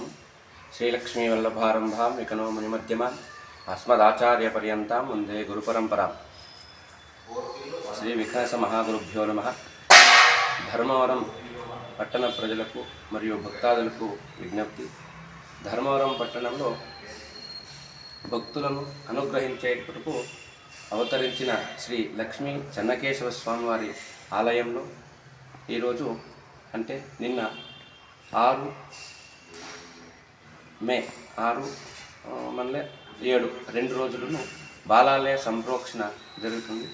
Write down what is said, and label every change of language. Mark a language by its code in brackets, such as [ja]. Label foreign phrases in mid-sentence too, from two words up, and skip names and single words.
[sa] श्रीलक्ष्मीवल्लभारम्भां विकनो मुनिमध्यमाम् अस्मदाचार्यपर्यन्तां वन्दे गुरुपरम्परां श्री विकास महागुरुभ्यो नमः [te] ధర్మవరం పట్టణ ప్రజలకు మరియు భక్తాదులకు విజ్ఞప్తి. ధర్మవరం పట్టణంలో భక్తులను అనుగ్రహించేటకు అవతరించిన శ్రీ లక్ష్మీ చెన్నకేశవ స్వామివారి ఆలయంలో ఈరోజు అంటే నిన్న 6 మే 6 మళ్ళీ 7 2 రోజులను బాలాలయ సంప్రోక్షణ జరుగుతుంది.